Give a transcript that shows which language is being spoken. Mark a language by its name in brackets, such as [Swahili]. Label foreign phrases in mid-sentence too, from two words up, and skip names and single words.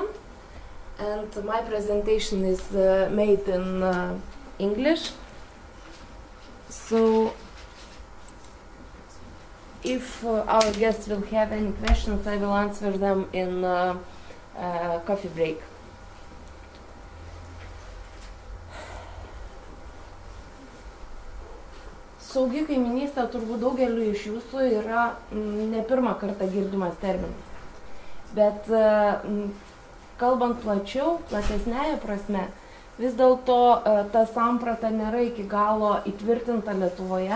[English] And my presentation is made in English. So if our guests will have any questions, I will answer them in coffee break. [Lithuanian] Saugi kaiminystė turbūt daugeliu iš jūsų yra ne pirmą kartą girdimas terminas. Bet kalbant plačiau, platesnėje prasme, vis dėlto ta samprata nėra iki galo įtvirtinta Lietuvoje.